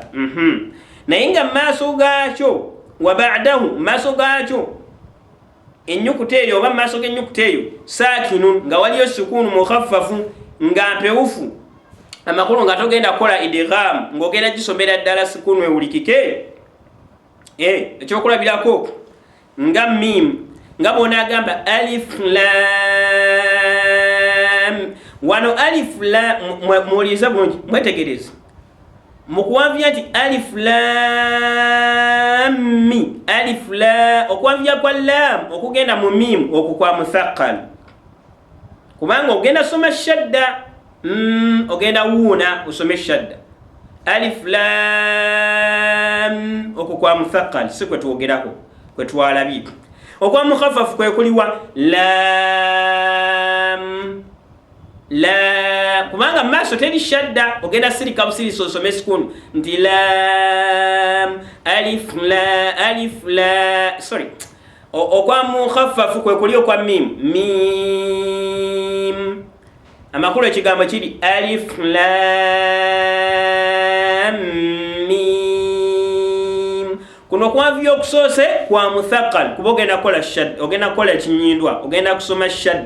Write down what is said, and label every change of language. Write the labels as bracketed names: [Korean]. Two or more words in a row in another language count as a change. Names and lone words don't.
[Ganda] Naye nga maaso gaakyo [Arabic] وبعده, [Ganda] maaso gaakyo ennyukuta eyo oba maaso g'ennyukuta eyo saakinun, nga waliyo sukuunu mukhaffafu nga mpewufu, amakulu nga togenda kukola idgham ng'ogenda gisomera ddala sukuunu ewulikike. Ekyokulabirako nga mim, nga bona agamba alif lam. Wano alif lam muwuliriza bulungi, mwetegereze mu kuwanvuya nti alif lam mi, alif la, okuwanvuya kwa lam okugenda mu mim okwo kwa muthaqqal, kubanga ogenda soma shadda, ogenda wuuna osome shadda. Alif lam okwo kwa muthaqqal si kwe twogerako, kwe twalabye. Okwa mukhaffafu kwe kuliwa lam, la, kubanga maaso teri shadda, ogenda sirika busirisi osome sukunu nti lam alif la alif la, sorry. Okwa mukhaffafu kwe kuli okwa mim, mim, amakulu ekigambo kiri alif lam mim. Kuno kwanvuya okusoose kwa muthaqqal, kuba ogenda kukola shadda, ogenda kukola ekinyindwa, ogenda kusoma shadda.